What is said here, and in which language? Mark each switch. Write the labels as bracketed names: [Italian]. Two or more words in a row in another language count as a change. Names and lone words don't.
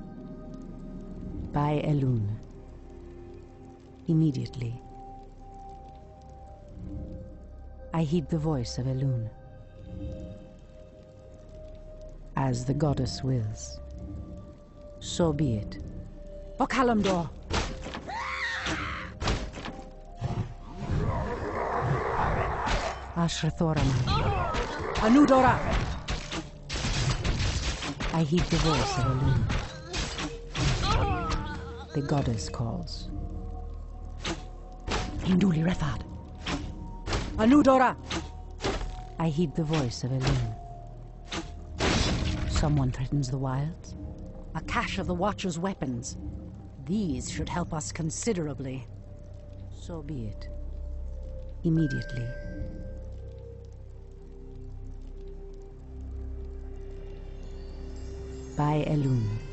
[English] By Elun. Immediately. I heed the voice of Elun. As the goddess wills. So be it. Okalamdor! Ashrathoraman. Anudora! I heed the voice of Elun. The goddess calls. Induli Rethad. Anudora! I heed the voice of Elun. Someone threatens the wilds. A cache of the Watcher's weapons. These should help us considerably. So be it. Immediately. By Elun.